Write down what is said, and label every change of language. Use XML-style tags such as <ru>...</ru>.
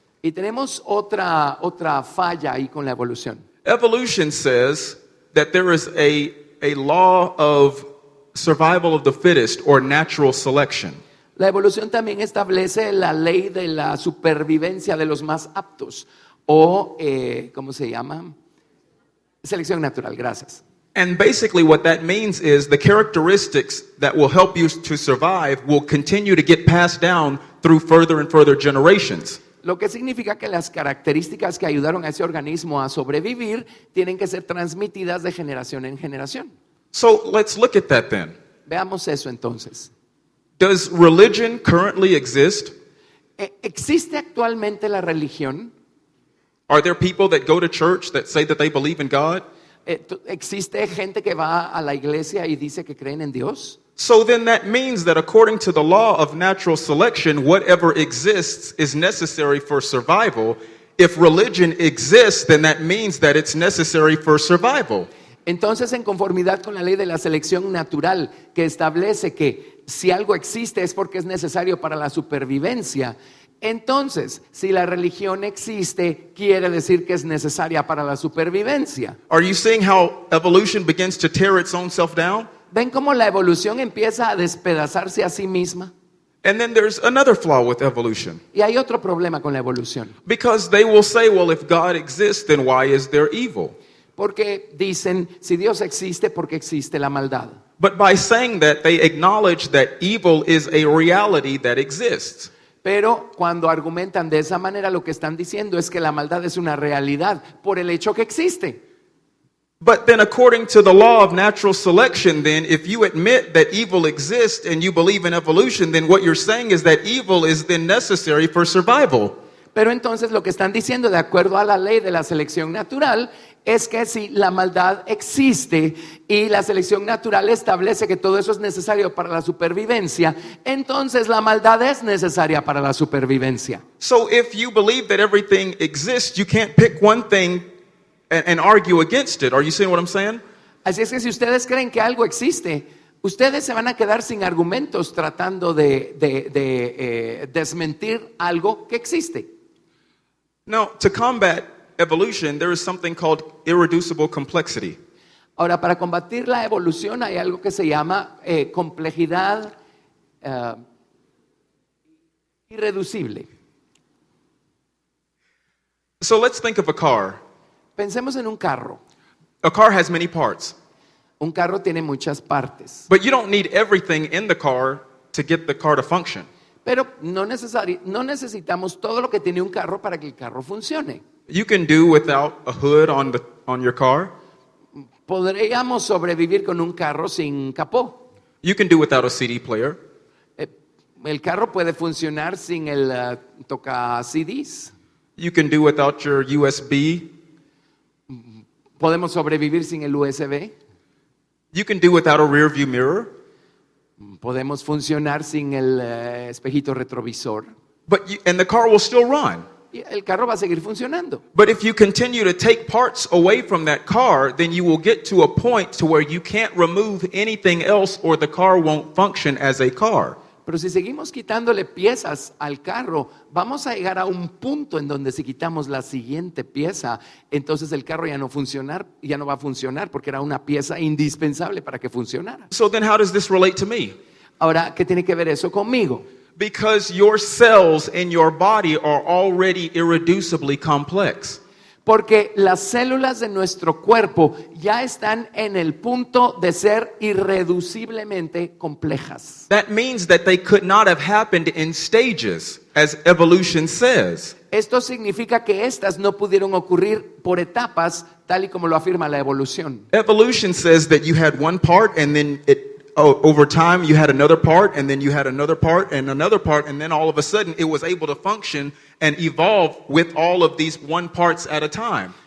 <es>Y tenemos otra falla ahí con la evolución.</es> <en>Evolution says that there is a law of survival of the fittest or natural selection.</en> <es>La evolución también establece la ley de la supervivencia de los más aptos o, ¿cómo se llama? Selección natural, gracias.</es> <en>And basically what that means is the characteristics that will help you to survive will continue to get passed down through further and further generations.</en> <es>Lo que significa que las características que ayudaron a ese organismo a sobrevivir tienen que ser transmitidas de generación en generación.</es> <en>So let's look at that then.</en> <es>Veamos eso entonces.</es> <en>Does religion currently exist?</en> <es>¿Existe actualmente la religión?</es> <en>Are there people that go to church that say that they believe in God?</en> <es>¿Existe gente que va a la iglesia y dice que creen en Dios?</es> <en>So then that means that according to the law of natural selection, whatever exists is necessary for survival. If religion exists, then that means that it's necessary for survival.</en> <es>Entonces, en conformidad con la ley de la selección natural que establece que si algo existe es porque es necesario para la supervivencia, entonces, si la religión existe, quiere decir que es necesaria para la supervivencia.</es> <en>Are you seeing how evolution begins to tear its own self down?</en> <es>¿Ven cómo la evolución empieza a despedazarse a sí misma?</es> <en>And then there's another flaw with evolution.</en> <es>Y hay otro problema con la evolución.</es> <en>Because they will say, well, if God exists, then why is there evil?</en> <es>Porque dicen, si Dios existe, ¿por qué existe la maldad?</es> <en>But by saying that, they acknowledge that evil is a reality that exists.</en> <es>Pero cuando argumentan de esa manera, lo que están diciendo es que la maldad es una realidad por el hecho que existe.</es> <en>But then according to the law of natural selection, then if you admit that evil exists and you believe in evolution, then what you're saying is that evil is then necessary for survival.</en> <es>Pero entonces lo que están diciendo, de acuerdo a la ley de la selección natural, es que si la maldad existe y la selección natural establece que todo eso es necesario para la supervivencia, entonces la maldad es necesaria para la supervivencia.</es> <en>So if you believe that everything exists, you can't pick one thing and argue against it. Are you seeing what I'm saying?</en> <es>Así es que si ustedes creen que algo existe, ustedes se van a quedar sin argumentos tratando de desmentir algo que existe.</es> <en>Now, to combat evolution, there is something called irreducible complexity.</en> <es>Ahora, para combatir la evolución hay algo que se llama complejidad irreducible.</es> <en>So let's think of a car.</en> <es>Pensemos en un carro.</es> <en>A car has many parts,</en> <es>Un carro tiene muchas partes,</es> <en>but you don't need everything in the car to get the car to function.</en> <es>pero no necesitamos todo lo que tiene un carro para que el carro funcione.</es> <en>You can do without a hood on your car.</en> <es>Podríamos sobrevivir con un carro sin capó.</es> <en>You can do without a CD player.</en> <es>El carro puede funcionar sin el toca CDs.</es> <en>You can do without your USB.</en> <es>Podemos sobrevivir sin el USB.</es> <en>You can do without a rear view mirror.</en> <es>Podemos funcionar sin el espejito retrovisor.</es> <en>And the car will still run.</en> <es>Y el carro va a seguir funcionando.</es> <en>But if you continue to take parts away from that car, then you will get to a point to where you can't remove anything else or the car won't function as a car.</en> <es>Pero si seguimos quitándole piezas al carro, vamos a llegar a un punto en donde si quitamos la siguiente pieza, entonces el carro ya no va a funcionar porque era una pieza indispensable para que funcionara.</es> <en>So then how does this relate to me?</en> <es>Ahora, ¿qué tiene que ver eso conmigo?</es> <en>Because your cells in your body are already irreducibly complex.</en> <es>Porque las células de nuestro cuerpo ya están en el punto de ser irreduciblemente complejas.</es> <en>That means that they could not have happened in stages, as evolution says.</en> <es>Esto significa que estas no pudieron ocurrir por etapas, tal y como lo afirma la evolución.</es> <en>Evolution says that you had one part and then over time you had another part and then you had another part and another part and then all of a sudden it was able to function and evolve with all of these one parts at a time.</en>